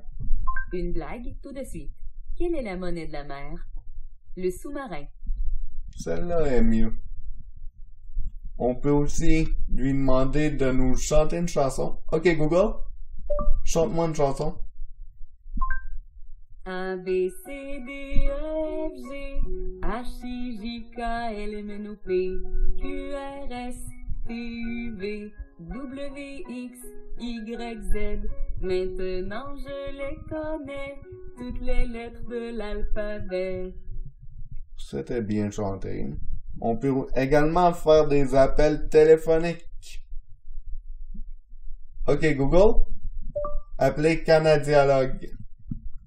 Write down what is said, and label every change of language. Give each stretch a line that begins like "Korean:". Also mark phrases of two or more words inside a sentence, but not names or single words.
French: Une blague, tout de suite. Quelle est la monnaie de la mer? Le sous-marin. Celle-là est mieux. On peut aussi lui demander de nous chanter une chanson. OK, Google, chante-moi une chanson. A, B, C, D, E, F, G, H, I, J, K, L, M, N, O, P, Q, R, S, T, U, V, W, X, Y, Z. Maintenant je les connais, toutes les lettres de l'alphabet. C'était bien chanté. On peut également faire des appels téléphoniques. OK, Google, appelez Canadialogue.